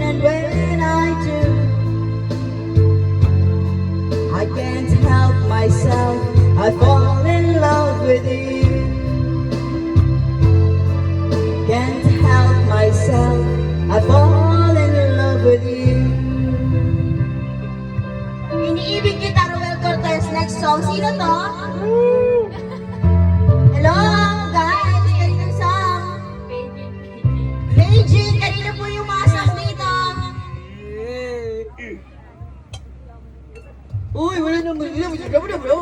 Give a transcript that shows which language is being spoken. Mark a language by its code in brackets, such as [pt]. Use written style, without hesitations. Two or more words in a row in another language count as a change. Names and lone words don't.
[en] And when I do, I can't help myself. I fall in love with you. Can't help myself. I fall in love with you. [tl] Iniibig kita, Ruel Cortez. Next song. Sino to? [en] Hello, guys. [tl] Kaninang song? Beijing. Kanina po yung mga song dito. Uy, wala nang magiging. Wala mo na bro.